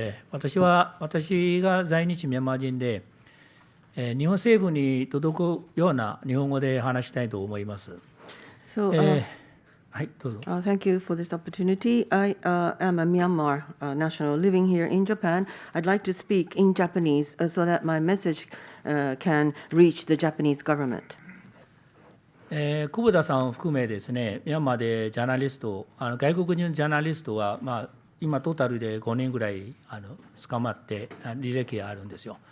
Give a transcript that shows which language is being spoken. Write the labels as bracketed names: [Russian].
[Japanese] 私が在日ミャンマー人で、日本政府に届くような日本語で話したいと思います。 [English] So, [Japanese] はい、どうぞ。 [English] thank you for this opportunity. I am a Myanmar national living here in Japan. I'd like to speak in Japanese so that my message can reach the Japanese government. [Japanese] 久保田さんを含めですね、ミャンマーでジャーナリスト、外国人のジャーナリストは、今トータルで5人ぐらい捕まって履歴があるんですよ。